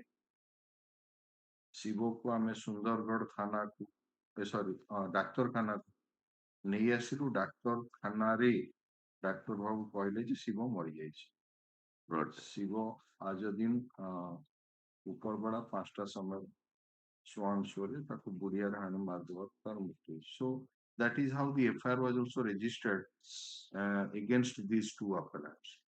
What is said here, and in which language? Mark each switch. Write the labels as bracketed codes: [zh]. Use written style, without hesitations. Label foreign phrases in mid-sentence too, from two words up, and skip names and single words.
[or] ଶିବକୁ ଆମେ ସୁନ୍ଦରଗଡ଼ ଥାନାକୁ ଡାକ୍ତରଖାନାକୁ ନେଇ ଆସିଲୁ. ଡାକ୍ତରଖାନାରେ ଡାକ୍ତର ବାବୁ କହିଲେ ଯେ ଶିବ ମରିଯାଇଛି. ଶିବ ଆଜ ଦିନ ଉପରବେଳା 5ଟା ସମୟ ଶୁଆରେ ତାକୁ ବୁଢିଆରେ ହାଣି ମାରିଦେବାକୁ ତାର ମୃତ୍ୟୁ ହେଇଛି. [en] So that is how the FIR was also registered against these two appellants.